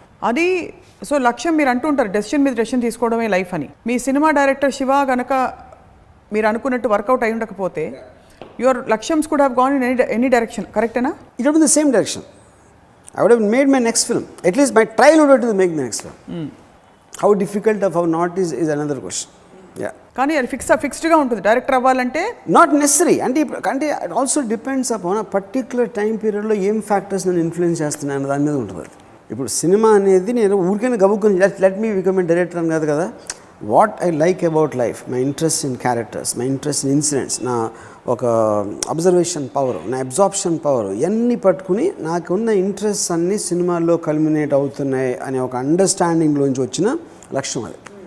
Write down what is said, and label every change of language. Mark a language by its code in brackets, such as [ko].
[te] అది సో లక్ష్యం మీరు అంటూ ఉంటారు డెసిషన్ మీద డెసిషన్ తీసుకోవడమే లైఫ్ అని. మీ సినిమా డైరెక్టర్ శివ కనుక మీరు అనుకున్నట్టు వర్కౌట్ అయి ఉండకపోతే [en] Your లక్ష్యమ్స్ could have gone in any direction. [te] కరెక్టేనా? [en] It would be the same direction. I would have made my next film. At least my trial would have to make the next film. How difficult or how not is another question. Yeah. [te] కానీ అది ఫిక్స్డ్గా ఉంటుంది director అవ్వాలంటే. [en] Not necessary. [te] అంటే [en] it also depends upon [te] ఆ particular time పీరియడ్లో ఏం factors నేను influence చేస్తున్నాను అనే దాని మీద ఉంటుంది. ఇప్పుడు సినిమా అనేది నేను ఊరికైనా గబుక్కుని [en] let me become a director [te] అని కాదు కదా. [en] what I like about life, my interest in characters, my interest in incidents, [te] నా ఒక అబ్జర్వేషన్ పవర్, నా అబ్జార్ప్షన్ పవర్, ఇవన్నీ పట్టుకుని నాకున్న ఇంట్రెస్ట్ అన్నీ సినిమాల్లో కల్మినేట్ అవుతున్నాయి అనే ఒక అండర్స్టాండింగ్లోంచి వచ్చిన లక్ష్యం అది.